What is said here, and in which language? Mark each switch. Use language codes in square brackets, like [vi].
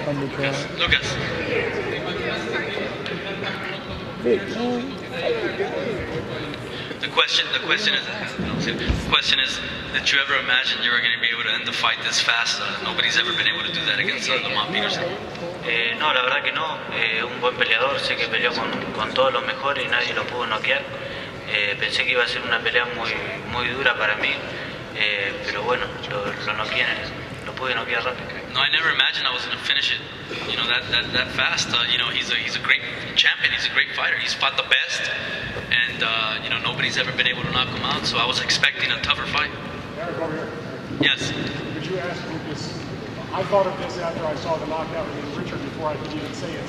[en] Lucas. The question is, did you ever imagine you were going to be able to end the fight this fast? Nobody's ever been able to do that against Lamont Peterson. [es] No, la verdad que no. Un buen peleador, sé que peleó con todos los mejores y nadie lo pudo noquear. Pensé que iba a ser una pelea muy dura para mí, pero bueno, lo noqueé, lo pude noquear rápido. [en] No, I never imagined I was going to finish it, that fast. He's a great champion. He's a great fighter. He's fought the best, and nobody's ever been able to knock him out. So I was expecting a tougher fight. Eric, over here. Yes. Could you ask Lucas? I thought of this after I saw the knockout with Richard before I could even say it.